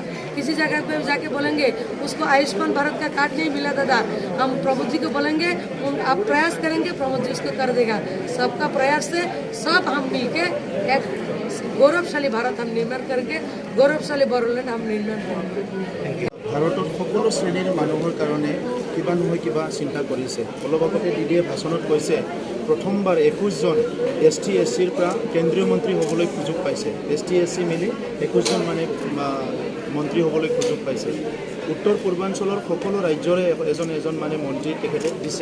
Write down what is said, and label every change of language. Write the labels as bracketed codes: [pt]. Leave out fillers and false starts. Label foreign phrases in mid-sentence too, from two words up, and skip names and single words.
[hi] किसी जगह पे जाके बोलेंगे उसको आयुष्मान भारत का कार्ड नहीं मिला दादा, हम प्रमोद जी को बोलेंगे आप प्रयास करेंगे, प्रमोद जी उसको कर देगा। सबका प्रयास से सब हम मिलके एक गौरवशाली भारत हम निर्माण करके गौरवशाली बोरोलैंड हम निर्माण करेंगे। [as] ভাৰতত সকলো শ্ৰেণীৰ মানুহৰ কাৰণে কিবা নহয় কিবা চিন্তা কৰিছে। অলপ আগতে দিদিয়ে ভাষণত কৈছে প্ৰথমবাৰ 21জন ST SCৰ পৰা কেন্দ্ৰীয় মন্ত্ৰী হ'বলৈ সুযোগ পাইছে। ST SC মিলি 21জন মানে মন্ত্ৰী হ'বলৈ সুযোগ পাইছে। উত্তৰ পূৰ্বাঞ্চলৰ সকলো ৰাজ্যৰে এজন এজন মানে মন্ত্ৰী তেখেতে দিছে।